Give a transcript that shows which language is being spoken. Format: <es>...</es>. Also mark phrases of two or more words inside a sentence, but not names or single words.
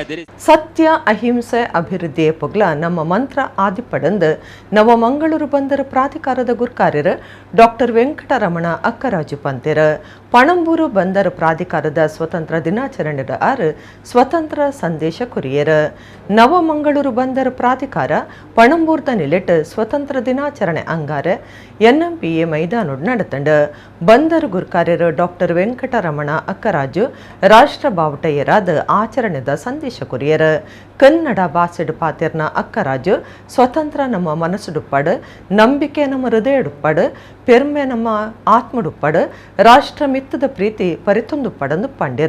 <tcy>ಸತ್ಯ ಅಹಿಂಸೆ ಅಭಿವೃದ್ಧಿಯ ಪೊಗ್ಲ ನಮ್ಮ ಮಂತ್ರ ಆದಿಪಡಂದು ನವ ಮಂಗಳೂರು ಬಂದರು ಪ್ರಾಧಿಕಾರದ ಗುರ್ಕಾರ್ಯರು ಡಾಕ್ಟರ್ ವೆಂಕಟರಮಣ ಅಕ್ಕರಾಜು ಪಂತೆರ ಪಣಂಬೂರು ಬಂದರು ಪ್ರಾಧಿಕಾರದ ಸ್ವತಂತ್ರ ದಿನಾಚರಣೆದ ಸ್ವತಂತ್ರ ಸಂದೇಶ ಕುರಿಯರ ನವ ಮಂಗಳೂರು ಬಂದರು ಪ್ರಾಧಿಕಾರ ಪಣಂಬೂರ್ದ ನಿಲೆಟ್ ಸ್ವತಂತ್ರ ದಿನಾಚರಣೆ ಅಂಗಾರೆ NMPA ಮೈದಾನೋಡ್ ನಡೆತಂಡು ಬಂದರು ಗುರ್ಕಾರ್ಯರು ಡಾಕ್ಟರ್ ವೆಂಕಟರಮಣ ಅಕ್ಕರಾಜು ರಾಷ್ಟ್ರ ಬಾವುಟಯರಾದ ಆಚರಣೆ ಸಂದೇಶ ಕುರಿಯರ ಕನ್ನಡ ಬಾಸೆಡ್ ಪಾತೆರ್ನ ಅಕ್ಕರಾಜು ಸ್ವತಂತ್ರ ನಮ್ಮ ಮನಸ್ಸುಡುಪ್ಪಡು, ನಂಬಿಕೆ ನಮ್ಮ ಹೃದಯಡುಪ್ಪಡು, ಪೆರ್ಮೆ ನಮ್ಮ ಆತ್ಮಡುಪ್ಪಡು, ರಾಷ್ಟ್ರ ಮಿತ್ತದ ಪ್ರೀತಿ ಪರಿತೊಂದುಪ್ಪಡಂದು ಪಂಡ್ಯರ.</tcy>